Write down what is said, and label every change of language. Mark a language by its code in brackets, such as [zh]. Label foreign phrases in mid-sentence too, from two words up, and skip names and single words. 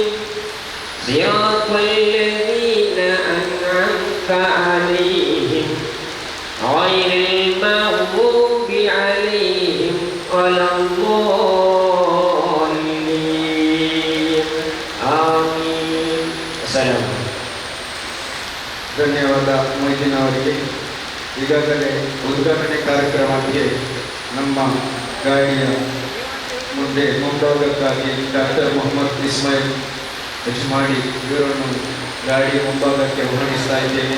[ar] صراط الذين أنعمت عليهم غير المغضوب عليهم ولا الضالين. آمين. السلام. [kn] ಧನ್ಯವಾದ ಮೊಯ್ದೀನ್ ಅವರಿಗೆ. ಈಗಾಗಲೇ ಉದ್ಘಾಟನೆ ಕಾರ್ಯಕ್ರಮಕ್ಕೆ ನಮ್ಮ ಗಾಡಿಯ ಮುಂಭಾಗಕ್ಕಾಗಿ ಡಾಕ್ಟರ್ ಮೊಹಮ್ಮದ್ ಇಸ್ಮಾಯಿಲ್ ಯಜಮಾಡಿ ಇವರನ್ನು ಗಾಡಿಯ ಮುಂಭಾಗಕ್ಕೆ ಆಹ್ವಾನಿಸ್ತಾ ಇದ್ದೇನೆ.